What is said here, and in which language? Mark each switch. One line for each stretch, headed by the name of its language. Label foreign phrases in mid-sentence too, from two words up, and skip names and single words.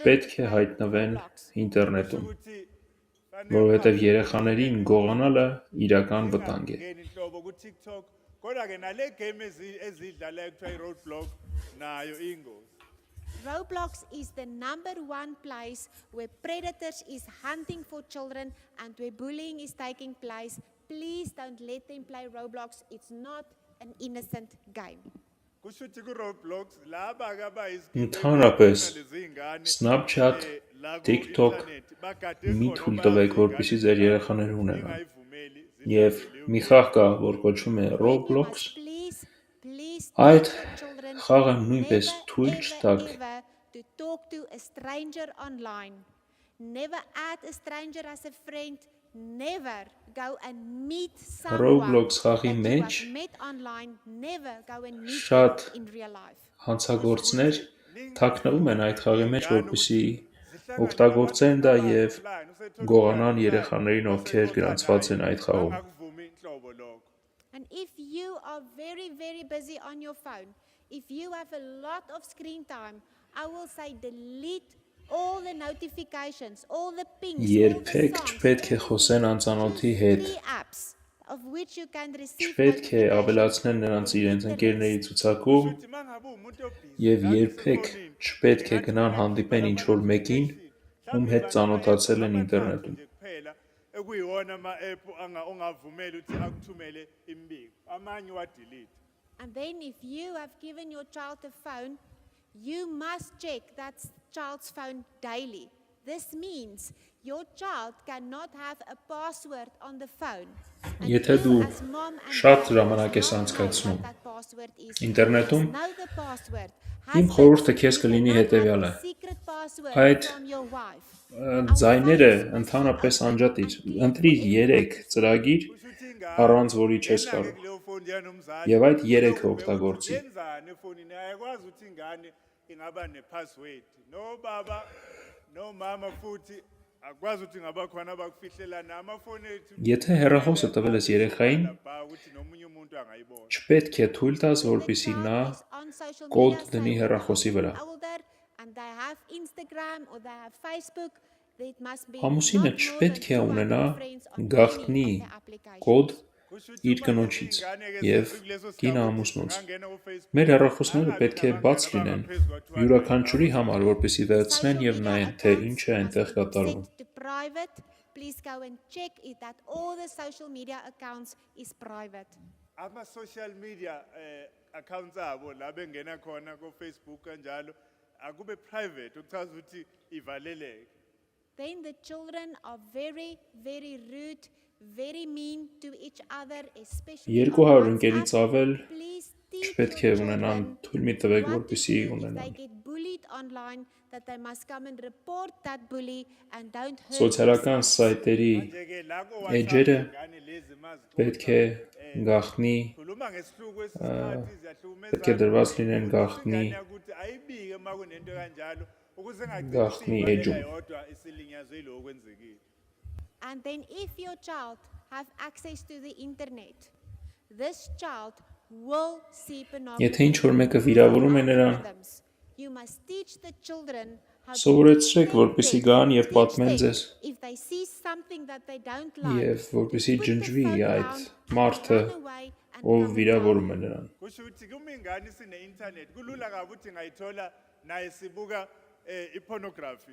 Armenian: չպետք
English: to
Armenian: է
English: play
Armenian: հայտնվեն
English: Roblox.
Armenian: ինտերնետում,
Zulu: Ukuthi
Armenian: որովհետև երեխաներին գողանալը իրական վտանգ է։
Zulu: ngene inhlobo ku TikTok kodwa ke nale game ezidlala ekuthiwa i-roadblock nayo ingozi.
English: Roblox is the number 1 place where predators is hunting for children and where bullying is taking place. Please don't let them play Roblox. It's not an innocent game.
Zulu: Kusho ukuthi ku-Roblox laba ke
Armenian: Ընդհանրապես Snapchat, TikTok մի թույլ տվեք, որպեսզի ձեր երեխաները ունենան։ Եվ մի խաղ կա, որ կոչվում է Roblox,
English: Please
Armenian: այդ
English: teach your children
Armenian: խաղը նույնպես թույլ
English: never,
Armenian: չտաք
English: ever to talk to a stranger online. Never add a stranger as a friend. Never go and meet someone
Armenian: Roblox խաղի
English: that you
Armenian: մեջ
English: have met online. Never go and meet
Armenian: շատ
English: them in real life.
Armenian: հանցագործներ թաքնվում են այդ խաղի մեջ, որպեսզի օգտագործեն դա եւ գողանան երեխաներին, ովքեր գրանցված են այդ խաղում։
Zulu: akuvumi inhlobo lokho.
English: And if you are very, very busy on your phone, if you have a lot of screen time, I will say delete all the notifications, all the pings, all
Armenian: Երբեք
English: the songs,
Armenian: չպետք է խոսեն անծանոթի հետ,
English: free apps of which you can receive
Armenian: չպետք է ավելացնել նրանց իրենց ընկերների ցուցակում
Zulu: Ukuthi mangabe umuntu obhizi
Armenian: եւ երբեք չպետք է գնան հանդիպեն ինչ-որ մեկին, ում հետ ծանոթացել են ինտերնետում։
Zulu: kuphela ekuyiwona ama-app ongavumeli ukuthi akuthumele imbiko. Amanye wa-delete.
English: And then if you have given your child a phone, you must check that child's phone daily. This means your child cannot have a password on the phone. And
Armenian: Եթե
English: you
Armenian: դու
English: as mom and
Armenian: շատ
English: dad
Armenian: ժամանակ ես
English: must know
Armenian: անցկացնում
English: what that password is.
Armenian: ինտերնետում,
English: Know the password.
Armenian: իմ
English: Husband,
Armenian: խորհուրդը քեզ
English: you
Armenian: կլինի
English: cannot have
Armenian: հետևյալը.
English: a secret password
Armenian: Այդ
English: from your wife.
Armenian: ձայները ընդհանրապես անջատիր, ընտրիր 3 ծրագիր, առանց որի չես կարող։
Zulu: Kuleyo phone yanomzali.
Armenian: Եվ այդ 3-ը օգտագործի։
Zulu: Yenzani efonini ayakwazi ukuthi ingane ingaba ne-password. No baba, no mama futhi akwazi ukuthi ngaba khona abakufihlelana amafoni ethu.
Armenian: Եթե հեռախոսը տվել ես երեխային,
Zulu: Bha ukuthi nomunye umuntu angayibona.
Armenian: չպետք է թույլ տաս, որպեսզի նա կոդ դնի հեռախոսի վրա։
English: And they have Instagram or they have Facebook, it must be
Armenian: Ամուսինը
English: not more
Armenian: չպետք է
English: than 200
Armenian: ունենա
English: friends on
Armenian: գաղտնի
English: any of the applications.
Armenian: կոդ
Zulu: Kusho ukuthi
Armenian: իր
Zulu: uma
Armenian: կնոջից
Zulu: ingane-ke
Armenian: եւ
Zulu: sefike kuleso
Armenian: կինը
Zulu: sigaba
Armenian: ամուսնուց։
Zulu: angangena ku-Facebook,
Armenian: Մեր հեռախոսները
Zulu: angabi
Armenian: պետք է
Zulu: nabangani
Armenian: բաց լինեն
Zulu: abangaphezu kwa-200
Armenian: յուրաքանչյուրի համար, որպեսզի վերցնեն եւ նայեն, թե ինչ է այնտեղ
English: Must be
Armenian: կատարվում։
English: set to private. Please go and check it that all the social media accounts is private.
Zulu: ama-
English: social media accounts
Zulu: abo la bengena khona ko Facebook kanjalo akube private ukuchaza ukuthi ivaleleke.
English: Then the children are very, very rude, very mean to each other, especially
Armenian: 200
English: on
Armenian: ընկերից
English: WhatsApp.
Armenian: ավել
English: Please teach
Armenian: չպետք
English: your
Armenian: է ունենան,
English: children
Armenian: թույլ մի տվեք,
English: what to
Armenian: որպեսզի
English: do if they
Armenian: ունենան։
English: get bullied online, that they must come and report that bully and don't hurt
Armenian: Սոցիալական
English: themselves.
Armenian: սայթերի
Zulu: Manje-ke la ko
Armenian: Էջերը
Zulu: ingane lezi mazixoxa,
Armenian: պետք է գախնի,
Zulu: khuluma ngesihluku esikhathi ziyahlukumeza.
Armenian: պետք է դրված լինեն գախնի
Zulu: Ingane ukuthi ayibike uma kunento kanjalo ukuze
Armenian: Գախնի
Zulu: ingagcini
Armenian: էջում։
Zulu: yodwa isilinyazwe yiloko kwenzekile.
English: And then if your child have access to the internet, this child will see pornography.
Armenian: Եթե ինչ-որ մեկը վիրավորում է նրան,
English: Algorithms. You must teach the children how to
Armenian: սովորեցրեք,
English: detect
Armenian: որպեսզի
English: them.
Armenian: գան եւ
English: Teach
Armenian: պատմեն
English: them
Armenian: ձեզ
English: if they see something that they don't like,
Armenian: եւ որպեսզի
English: to put the
Armenian: ջնջվի
English: phone
Armenian: այդ
English: down and
Armenian: մարդը,
English: run away and
Armenian: ով
English: come
Armenian: վիրավորում է
English: down.
Armenian: նրան։
Zulu: Kusho ukuthi kuma ingane sine internet kulula kabi ukuthi ngayithola naye sibuka ipornography.